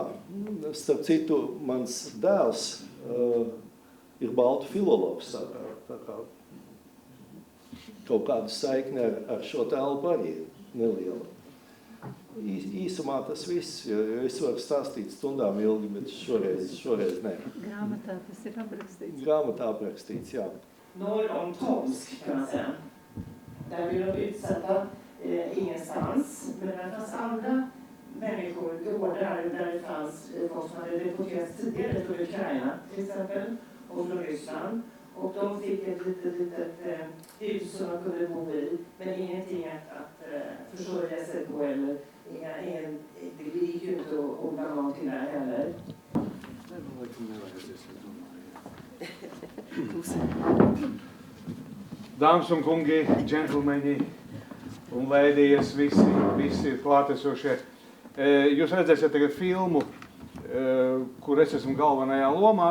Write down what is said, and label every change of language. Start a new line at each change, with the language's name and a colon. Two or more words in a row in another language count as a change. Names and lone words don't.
Latvian: Starp citu, mans dēls ir baltu filologs, tā kā kaut kāda saikne ar šo telpu arī neliela. Īsumā tas viss, jo es varu stāstīt stundām ilgi, bet šoreiz nē. Grāmatā tas ir aprakstīts. Grāmatā aprakstīts, jā.
Swedish: Norr om Tomsk, kan man säga. Där blev de utsatta ingenstans. Men det fanns andra människor, gårdar där det fanns folk som hade deporterats tidigare från Ukraina till exempel och från Ryssland. Och de fick ett litet hus som de kunde bo i, men ingenting att försörja sig på eller det gick ju inte att odla någonting där heller.
Latvian: Dāmas un kungi, džentlmeņi un lēdijas, visi klātesošie. Jūs redzēsiet tagad filmu, kur es esmu galvenajā lomā.